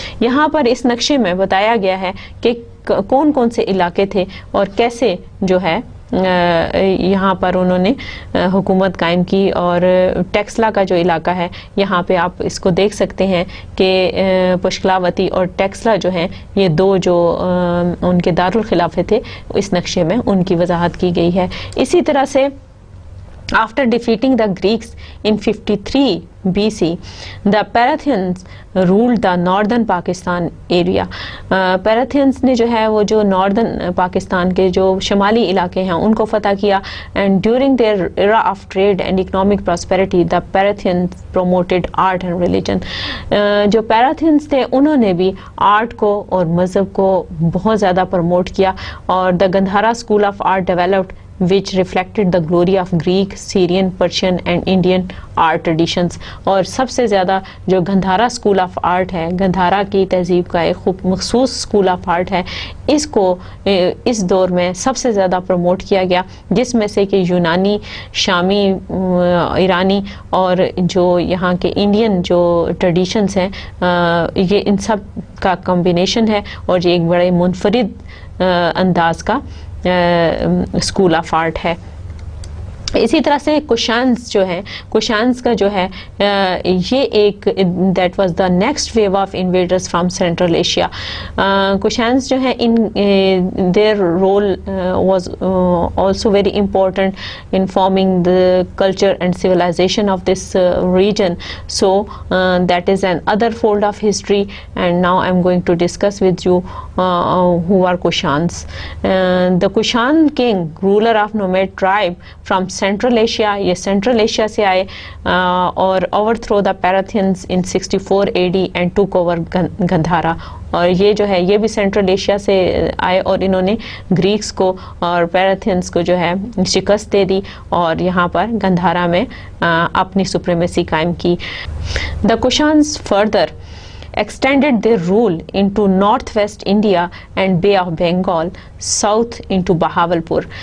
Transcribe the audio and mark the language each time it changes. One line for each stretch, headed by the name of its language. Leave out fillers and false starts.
Urdu: یہاں پر اس نقشے میں بتایا گیا ہے کہ کون کون سے علاقے تھے اور کیسے جو ہے یہاں پر انہوں نے حکومت قائم کی. اور ٹیکسلا کا جو علاقہ ہے یہاں پہ آپ اس کو دیکھ سکتے ہیں کہ پشکلاوتی اور ٹیکسلا جو ہیں یہ دو جو ان کے دارالخلافے تھے اس نقشے میں ان کی وضاحت کی گئی ہے. اسی طرح سے
English: after defeating the Greeks in 53 BC, the Parthians ruled the northern Pakistan area.
Urdu: Parthians نے جو ہے وہ جو ناردرن پاکستان کے جو شمالی علاقے ہیں ان کو فتح کیا,
English: and during their era of trade and economic prosperity, the Parthians promoted art and religion.
Urdu: جو Parthians تھے انہوں نے بھی آرٹ کو اور مذہب کو بہت زیادہ پروموٹ کیا, اور
English: the Gandhara school of art developed which reflected the glory of Greek, Syrian, Persian and Indian art traditions.
Urdu: اور سب سے زیادہ جو گندھارا اسکول آف آرٹ ہے، گندھارا کی تہذیب کا ایک خوب مخصوص اسکول آف آرٹ ہے، اس کو اس دور میں سب سے زیادہ پروموٹ کیا گیا، جس میں سے کہ یونانی، شامی، ایرانی اور جو یہاں کے انڈین جو ٹریڈیشنز ہیں، یہ ان سب کا کمبینیشن ہے اور یہ ایک بڑے منفرد انداز کا اسکول آف آرٹ ہے. اسی طرح سے کوشانز جو ہے، کوشانز کا جو ہے یہ ایک
English: That was the next wave of invaders from Central Asia. Kushans
Urdu: جو ہے
English: In their role was also very important in forming the culture and civilisation of this region. So that is an other fold of history and now I am going to discuss with you who are Kushans. The Kushan king, ruler of nomad tribe from Central Asia,
Urdu: یہ central Asia سے آئے اور
English: overthrow the Parthians in 64 AD and took over Gandhara.
Urdu: اور یہ جو ہے یہ بھی سینٹرل ایشیا سے آئے اور انہوں نے گریکس کو اور پیرتھینس کو جو ہے شکست دے دی اور یہاں پر گندھارا میں اپنی سپریمیسی قائم کی.
English: The Kushans further extended their rule into northwest India and Bay of Bengal, south into Bahawalpur.